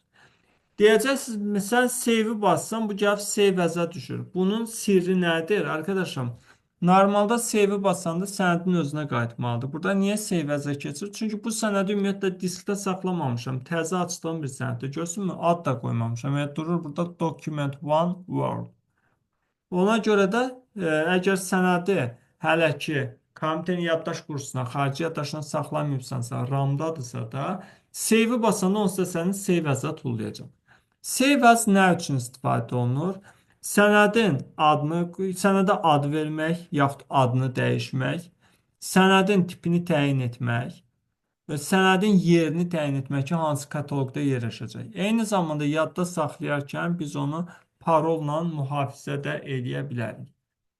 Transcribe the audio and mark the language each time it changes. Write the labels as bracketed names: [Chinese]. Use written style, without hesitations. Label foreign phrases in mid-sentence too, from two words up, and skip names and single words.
[Azerbaijani] Deyəcəksiniz, məsələn, save-i bassam, bu gəlib [English] save əzə [Azerbaijani] düşür. Bunun sirri nədir, arkadaşım? Normalda save-i basanda sənədin özünə qayıtmalıdır. Burada niyə [English] save əzə [Azerbaijani] keçir? Çünki bu sənədi ümumiyyətlə diskdə saxlamamışam. Təzə açdığım bir sənəddə. Görürsünüzmü? Ad da qoymamışam. Yəni, durur burada [English] document one word. [Azerbaijani] Ona görə də əgər sənədi hələ ki kompüterin yaddaş kursuna, xarici yaddaşına saxlamayıbsansa, RAM-dadırsa da, save-i basanda onsuz da sənin [English] save as- [Azerbaijani] a tullayacaq. [English] Save as [Azerbaijani] nə üçün istifadə olunur? Sənədə ad vermək, yaxud adını dəyişmək, sənədin tipini təyin etmək və sənədin yerini təyin etmək ki, hansı kataloqda yerləşəcək. Eyni zamanda yadda saxlayarkən biz onu parolla mühafizə də edə bilərik.